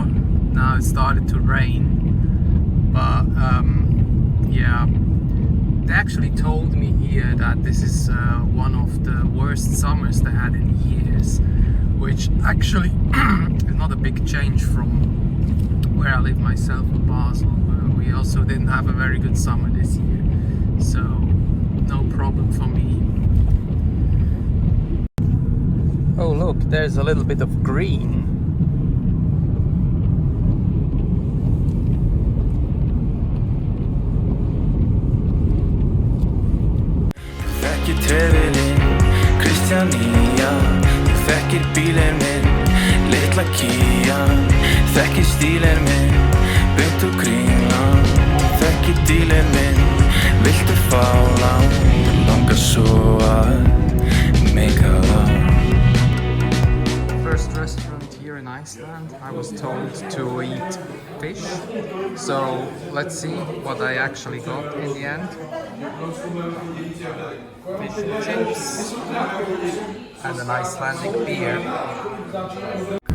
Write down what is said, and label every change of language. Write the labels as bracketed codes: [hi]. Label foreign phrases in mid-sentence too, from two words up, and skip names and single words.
[en] Now it started to rain, but yeah, they actually told me here that this is one of the worst summers they had in years, which actually is not a big change from where I live myself in Basel. We also didn't have a very good summer this year, so no problem for me. Oh look, there's a little bit of green. [is] Trefilinn, Kristjanía. Þú þekkir bílinn minn, litla kían. Þekki stílinn minn, beint úr Kringlan. Þekki dílinn minn, viltu fá lán? Langar svo að meika það. [en] First restaurant here in Iceland, I was told to eat fish. So let's see what I actually got in the end. Fish and chips and an Icelandic beer.